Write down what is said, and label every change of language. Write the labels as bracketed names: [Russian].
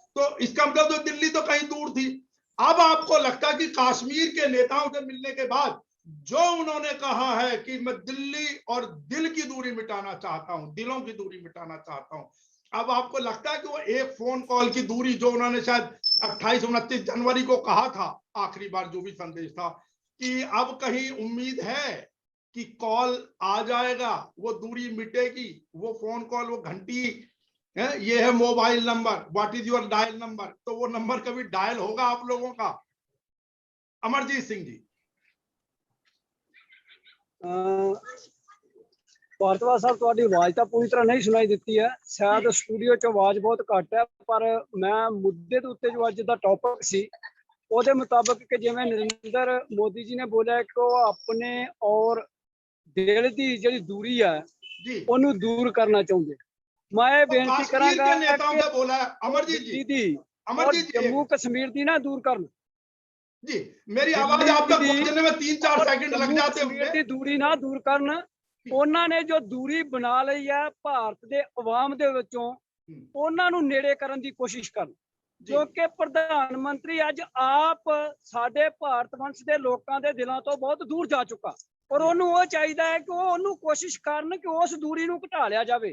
[Hindi] तो इसका मतलब तो दिल्ली तो कहीं दूर थी। अब आपको लगता है कि कश्मीर के नेताओं से मिलने के बाद जो उन्होंने कहा है कि मैं दिल्ली और दिल की दूरी मिटाना चाहता हूं, दिलों की दूरी मिटाना चाहता हूं, अब आपको लगता है कि वो एक फोन कॉल की दूरी जो उन्होंने शायद 28-29 जनवरी को कहा था, आखिरी बार जो भी संदेश था, कि अब कहीं उम्मीद है कि कॉल आ जाएगा, वो दूरी मिटेगी, वो फोन कॉल, वो घंटी है, ये है mobile number, [English] what is your dial number, [Hindi] तो वो नंबर कभी डायल होगा आप लोगों का? अमरजीत सिंह जी। [Punjabi] ਭਾਰਤਵਾਜ ਸਾਹਿਬ, ਤੁਹਾਡੀ ਆਵਾਜ਼ ਤਾਂ ਪੂਰੀ ਤਰ੍ਹਾਂ ਨਹੀਂ ਸੁਣਾਈ ਦਿੱਤੀ ਹੈ, ਸ਼ਾਇਦ ਸਟੂਡੀਓ 'ਚ ਆਵਾਜ਼ ਬਹੁਤ ਘੱਟ ਹੈ, ਪਰ ਮੈਂ ਮੁੱਦੇ ਦੇ ਉੱਤੇ ਜੋ ਅੱਜ ਦਾ ਟੌਪਿਕ ਸੀ ਉਹਦੇ ਮੁਤਾਬਕ ਕਿ ਜਿਵੇਂ ਨਰਿੰਦਰ ਮੋਦੀ ਜੀ ਨੇ ਬੋਲਿਆ ਕਿ ਉਹ ਆਪਣੇ ਔਰ ਦਿਲ ਦੀ ਜਿਹੜੀ ਦੂਰੀ ਹੈ ਉਹਨੂੰ ਦੂਰ ਕਰਨਾ ਚਾਹੁੰਦੇ। ਮੈਂ ਇਹ ਬੇਨਤੀ ਕਰਾਂਗਾ [Hindi] अमरजीत जी, [Punjabi] जम्मू कश्मीर ਦੀ ਨਾ ਦੂਰ ਕਰਨ [Hindi] जी, मेरी आवाज आप तक पहुंचने में 3-4 सेकंड लग जाते होंगे। [Punjabi] ਦੀ ਦੂਰੀ ਨਾ ਦੂਰ ਕਰਨ। ਉਹਨਾਂ ਨੇ ਜੋ ਦੂਰੀ ਬਣਾ ਲਈ ਹੈ ਭਾਰਤ ਦੇ ਆਵਾਮ ਦੇ ਵਿੱਚੋਂ, ਉਹਨਾਂ ਨੂੰ ਨੇੜੇ ਕਰਨ ਦੀ ਕੋਸ਼ਿਸ਼ ਕਰਨ, ਕਿਉਂਕਿ ਪ੍ਰਧਾਨ ਮੰਤਰੀ ਅੱਜ ਆਪ ਸਾਡੇ ਭਾਰਤ ਵੰਸ਼ ਦੇ ਲੋਕਾਂ ਦੇ ਦਿਲਾਂ ਤੋਂ ਬਹੁਤ ਦੂਰ ਜਾ ਚੁੱਕਾ, ਔਰ ਉਹਨੂੰ ਉਹ ਚਾਹੀਦਾ ਹੈ ਕਿ ਉਹ ਉਹਨੂੰ ਕੋਸ਼ਿਸ਼ ਕਰਨ ਕਿ ਉਸ ਦੂਰੀ ਨੂੰ ਘਟਾ ਲਿਆ ਜਾਵੇ।